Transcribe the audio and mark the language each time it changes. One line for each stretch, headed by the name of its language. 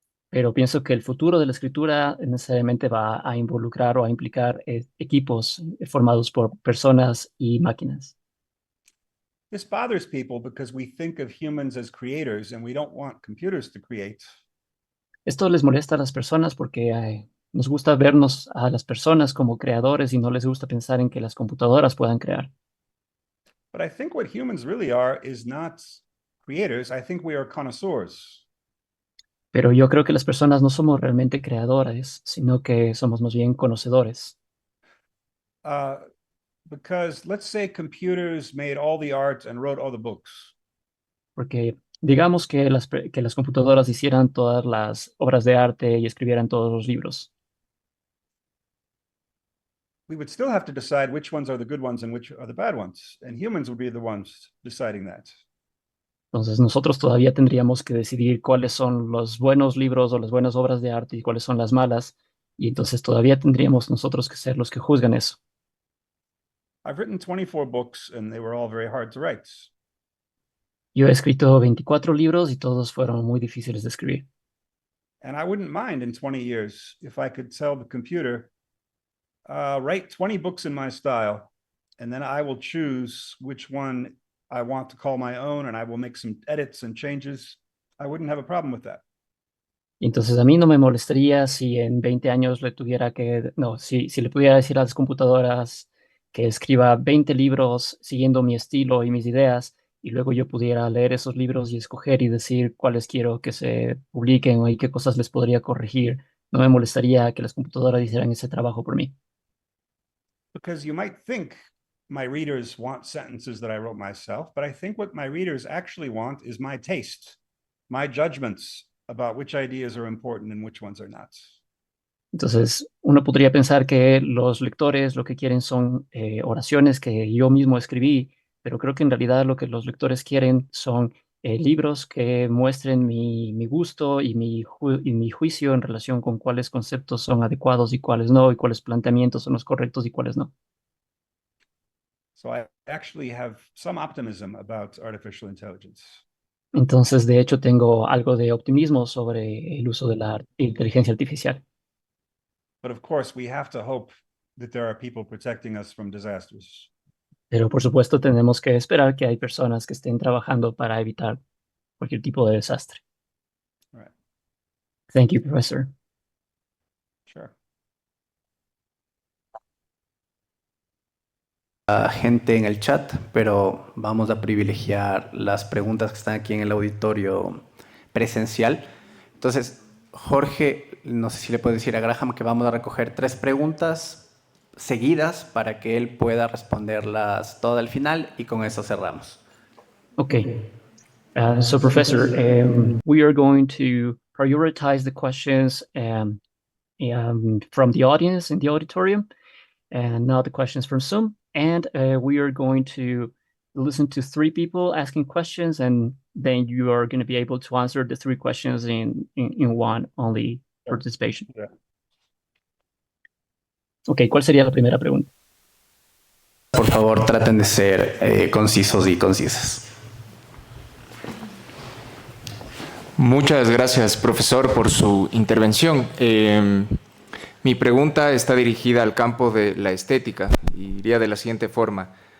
Spanish: pero pienso que el futuro de la escritura necesariamente va a involucrar o a implicar equipos formados por personas y máquinas.
English: This bothers people because we think of humans as creators and we don't want computers to create.
Spanish: Esto les molesta a las personas porque nos gusta vernos a las personas como creadores y no les gusta pensar en que las computadoras puedan crear.
English: But I think what humans really are is not creators. I think we are connoisseurs.
Spanish: Pero yo creo que las personas no somos realmente creadores, sino que somos más bien conocedores.
English: Because let's say computers made all the art and wrote all the books.
Spanish: Porque digamos que las computadoras hicieran todas las obras de arte y escribieran todos los libros.
English: We would still have to decide which ones are the good ones and which are the bad ones. And humans would be the ones deciding that.
Spanish: Entonces nosotros todavía tendríamos que decidir cuáles son los buenos libros o las buenas obras de arte y cuáles son las malas. Y entonces todavía tendríamos nosotros que ser los que juzgan eso.
English: I've written 24 books and they were all very hard to write.
Spanish: Yo he escrito 24 libros y todos fueron muy difíciles de escribir.
English: And I wouldn't mind in 20 years if I could tell the computer, write 20 books in my style, and then I will choose which one I want to call my own, and I will make some edits and changes. I wouldn't have a problem with that.
Spanish: Y entonces a mí no me molestaría si en 20 años le tuviera que, no, si le pudiera decir a las computadoras que escriba 20 libros siguiendo mi estilo y mis ideas, y luego yo pudiera leer esos libros y escoger y decir cuáles quiero que se publiquen y qué cosas les podría corregir. No me molestaría que las computadoras hicieran ese trabajo por mí.
English: Because you might think my readers want sentences that I wrote myself, but I think what my readers actually want is my taste, my judgments about which ideas are important and which ones are not.
Spanish: Entonces, uno podría pensar que los lectores lo que quieren son oraciones que yo mismo escribí, pero creo que en realidad lo que los lectores quieren son libros que muestren mi gusto y mi juicio en relación con cuáles conceptos son adecuados y cuáles no, y cuáles planteamientos son los correctos y cuáles no.
English: So I actually have some optimism about artificial intelligence.
Spanish: Entonces, de hecho, tengo algo de optimismo sobre el uso de la inteligencia artificial.
English: But of course, we have to hope that there are people protecting us from disasters.
Spanish: Pero por supuesto tenemos que esperar que hay personas que estén trabajando para evitar cualquier tipo de desastre.
English: Right. Thank you, Professor. Sure.
Spanish: Gente en el chat, pero vamos a privilegiar las preguntas que están aquí en el auditorio presencial. Entonces, Jorge, no sé si le puedo decir a Graham que vamos a recoger 3 preguntas seguidas para que él pueda responderlas todas al final y con eso cerramos.
English: Okay. So, Professor, we are going to prioritize the questions from the audience in the auditorium and not the questions from Zoom. And we are going to listen to 3 people asking questions, and then you are going to be able to answer the 3 questions in one only participation. Yeah.
Spanish: Ok, ¿cuál sería la primera pregunta? Por favor, traten de ser concisos y concisas. Muchas gracias, profesor, por su intervención. Mi pregunta está dirigida al campo de la estética y iría de la siguiente forma.